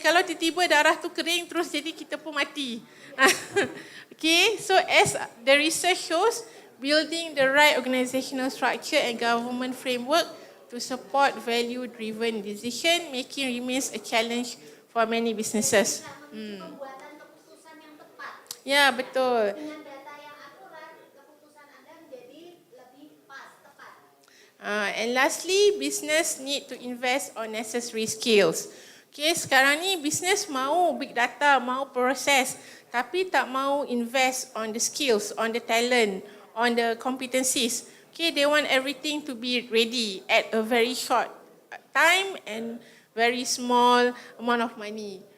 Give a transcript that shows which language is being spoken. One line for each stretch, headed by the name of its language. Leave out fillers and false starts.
Malay: Kalau tiba-tiba darah tu kering terus jadi kita pun mati.
English: Okay, so as the research shows, building the right organizational structure and government framework to support value-driven decision making remains a challenge for many businesses.
Indonesian: Pembuatan keputusan yang tepat. Ya, betul. Dengan data yang akurat, keputusan Anda menjadi lebih pas, tepat.
English: And lastly, business need to invest on necessary skills. Okay,
Malay: sekarang ni
English: business mau big data,
Malay: mau proses, tapi tak mau
English: invest on the skills, on the talent, on the competencies. Okay, they want everything to be ready at a very short time and very small amount of money.